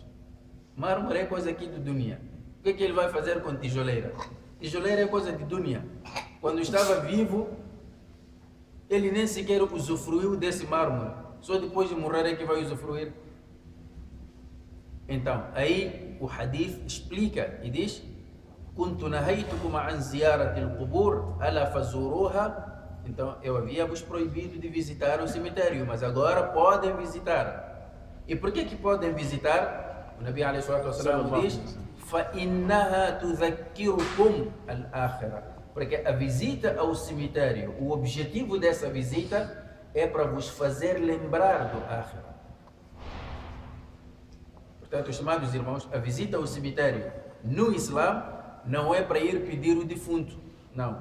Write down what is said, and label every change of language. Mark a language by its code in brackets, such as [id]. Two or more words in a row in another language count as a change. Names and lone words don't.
[pt] Mármore é coisa aqui do dunya. O que ele vai fazer com tijoleira? Tijoleira é coisa de dunya. Quando estava vivo, ele nem sequer usufruiu desse mármore. Só depois de morrer é que vai usufruir. Então, aí o hadith explica e diz: [ar] "كنت نهيتكم عن زيارة القبور ألا فزوروها." [pt] Então, eu havia vos proibido de visitar o cemitério, mas agora podem visitar. E por que podem visitar? O Nabi [ar] عليه الصلاة والسلام [pt] diz: [ar] "فإنها تذكركم الآخرة." [pt] Porque a visita ao cemitério, o objetivo dessa visita é para vos fazer lembrar do Akhirah. Portanto, estimados irmãos, a visita ao cemitério no Islã não é para ir pedir o defunto, não.